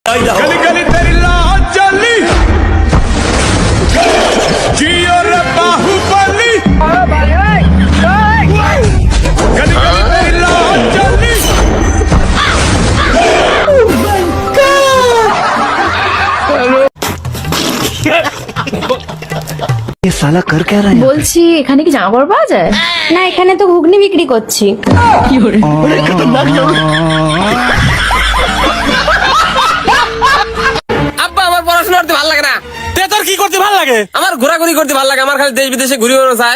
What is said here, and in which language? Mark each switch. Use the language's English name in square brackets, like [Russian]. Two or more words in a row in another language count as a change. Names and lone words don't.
[Hindi] गली गली तेरी लाज जली जियो रे बाहुबली गली गली तेरी लाज जली ये साला कर क्या रहा है? [Bangla] বলছি এখানে কি জামা কাপড় পাওয়া যায়? না, এখানে তো ঘুগনি বিক্রি করছি। কি করে? আব্বা আমার পড়াশোনা করতে ভালো লাগে না। তোর কি করতে ভালো লাগে? আমার ঘোরাঘুরি করতে ভালো লাগে। আমার খালি দেশ বিদেশে ঘুরি বেড়ানো চায়।